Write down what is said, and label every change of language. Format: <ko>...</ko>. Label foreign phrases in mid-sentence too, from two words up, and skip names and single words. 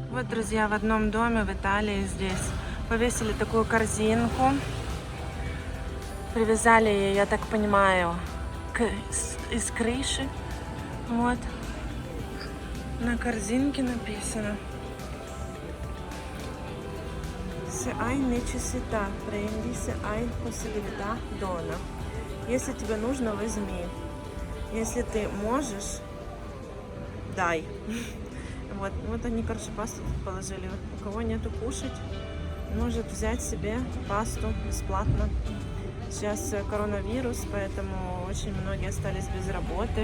<ru>друзья, в одном доме в Италии здесь повесили такую корзинку. Привязали ее, я так понимаю, из крыши. Вот. На корзинке написано:</ru> <it>Se hai necessità, prendi, se hai possibilità, dona.</it> <ru>Если тебе нужно, возьми. Если ты можешь, дай. Вот они, короче, пасту тут положили. У кого нету кушать, может взять себе пасту бесплатно. Сейчас коронавирус, поэтому очень многие остались без работы.</ru>